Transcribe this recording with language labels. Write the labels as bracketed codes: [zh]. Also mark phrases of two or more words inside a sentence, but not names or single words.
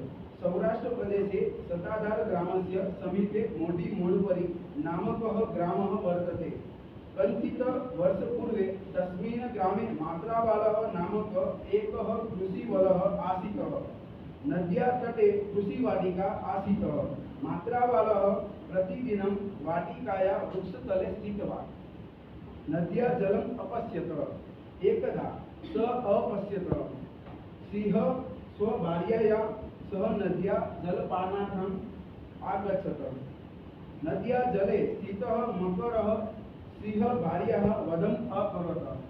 [sa] સૌરાષ્ટ્ર પ્રદેશે સતાધાર ગ્રામસ્ય સમીપે મોઢી મોણપરી નામકઃ ગ્રામઃ વર્તતે. કંચિત વર્ષ પૂર્વે તસ્મિन् ગ્રામે માત્રાબાલः નામક એકઃ કૃષિવલः આસીતઃ. નદ્યા તટે કૃષિવાટિકા આસીતઃ. માત્રાબાલः प्रतिदिनं वाटिकाया वृक्षतले स्थित्वा नद्या जलम अपश्यत. एकदा स अपश्यत सिंह स्वभार्यया सह नद्या जलपानार्थम् आगच्छत. नद्या जले स्थितः मकरः सिंह भार्याः वधम् अकरोत्.